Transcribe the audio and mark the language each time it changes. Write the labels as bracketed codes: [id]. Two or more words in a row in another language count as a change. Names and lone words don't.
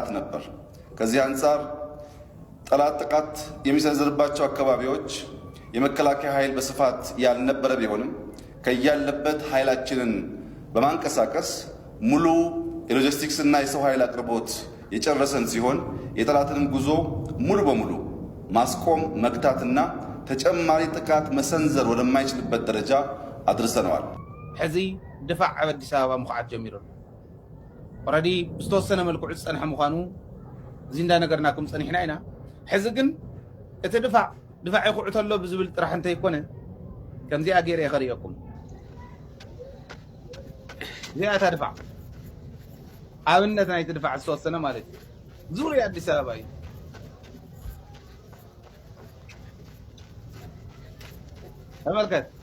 [am] ነበር። ከዚህ አንፃር ጠላት ጥቃት የሚሰነዝርባቸው አካባቢዎች የመከላከያ ኃይል በስፋት ያልነበረ ቢሆንም ከያለበት ኃይላችንን በማንቀሳቀስ ሙሉ የሎጂስቲክስ እና የሰው ኃይል አቅርቦት የጨረሰን ሲሆን የጠላትንም ጉዞ ሙሉ በሙሉ ማስቆም መክታትና ተጨማሪ ጥቃት መሰንዘር ወደማይችልበት ደረጃ አድርሰናል። [ti] ሕዚ ድፋዕ ኣብ ኣዲስ ኣበባ ምኹዓት ጀሚሩ ኣሎ ኦልሬዲ ብዝተወሰነ መልክዑ ዝፀንሐ ምዃኑ እዚ እንዳነገርናኩም ፀኒሕና ኢና ሕዚ ግን እቲ ድፋዕ ይኹዑ ተሎ ብዝብል ጥራሕ እንተይኮነ ከምዚኣ ገይረ የኸሪአኩም እዚኣ እታ ድፋዕ ኣብነት ናይቲ ድፋዕ ዝተወሰነ ማለት እዩ ዙርያ ኣዲስ ኣበባ እዩ ተመልከት